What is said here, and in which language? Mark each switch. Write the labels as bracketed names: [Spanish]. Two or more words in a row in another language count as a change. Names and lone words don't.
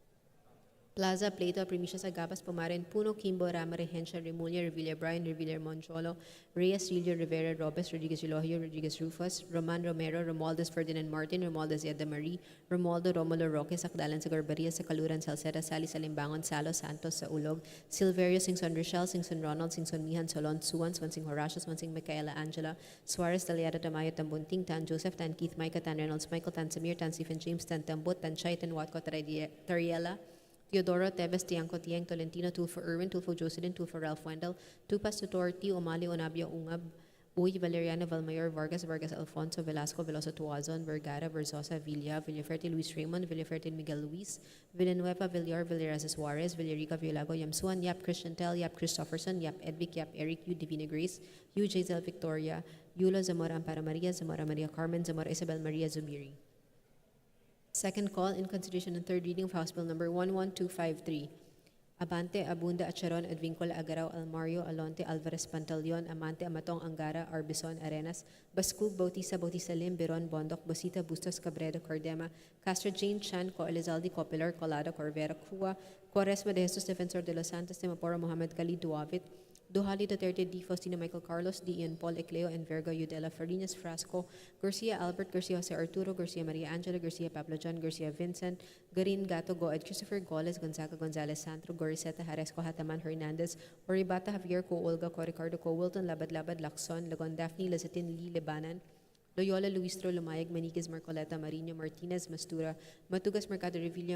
[English] Plaza, Plato, Primicias, Agabas, Pumarin, Puno, Kimbo, Rama, Regencia, Remulla, Revilla, Brian, Revilla, Moncholo, Reyes, Rillo, Rivera, Robes, Rodriguez, Elohio, Rodriguez, Rufus, Roman, Romero, Romualdez, Ferdinand Martin, Romualdez, Yeda Marie, Romualdo, Romulo, Roque, Sakdalan, sa Garbaria, sa Kaluran, Salceda, Sali, Salimbangon, Salo, Santos, sa Ulog, Silverio, Singson Rochelle, Singson Ronald, Singson Mihan, Solon, Suwan, Swansing Horacio, Swansing Micaela Angela, Suarez, Daliada, Tamayo, Tambunting, Tan Joseph, Tan Keith, Micah, Tan Reynolds, Michael, Tan Samir, Tan Stephen James, Tan Tambut, Tan Chay, Tan Watco, Tariela, Teodoro, Teves, Tiangco, Tiang, Tolentino, Tulfo Irwin, Tulfo Jocelyn, Tulfo Ralph Wendell, Tupas, Tutor, Tio, Omali, Onabio, Ungab, Uy, Valeriano, Valmayor, Vargas, Vargas, Alfonso, Velasco, Veloso, Tuazon, Vergara, Verzosa, Villa, Villaferte, Luis Raymond, Villaferte, Miguel Luis, Villanueva, Villar, Villaraza Suarez, Villarica, Villago, Yamsuan, Yap Christian Tel, Yap Christopherson, Yap Edvic, Yap Eric, U Divina Grace, U Jazel Victoria, Yulo, Zamora Amparo Maria, Zamora Maria Carmen, Zamora Isabel Maria Zubiri. Second call in consideration and third reading of House Bill number 11253. Abante, Abunda, Acharon, Advincula, Agarao, Almario, Alonte, Alvarez, Pantaleon, Amante, Amatong, Angara, Arbison, Arenas, Bascug, Bautista, Bautista Lim, Biron, Bondoc, Bosita, Bustos, Cabredo, Cardema, Castro, Jane, Chan, Co, Elizalde, Copilar, Colado, Corvera, Cua, Quaresma de Jesus, Defensor de los Santos, de Mapora, Mohamed Khalid, Duavit, Duhali, Duterte, D. Faustino, Michael Carlos, D. Ian Paul, Ecleo, Enverga, Yudela, Farinas, Frasco, Garcia Albert, Garcia Jose Arturo, Garcia Maria Angela, Garcia Pablo John, Garcia Vincent, Garin, Gato, Goed, Christopher Goles, Gonzaga, Gonzalez, Santro, Goriseta, Haresco, Hataman, Hernandez, Oribata, Javier, Co, Olga, Co, Ricardo, Co, Wilton, Labad, Labad, Lacson, Lagon, Daphne, Lazatin, Lee, Lebanan, Loyola, Luistro, Lumayag, Maniquez, Marcoleta, Marino, Martinez, Mastura, Matugas, Mercado Revilla,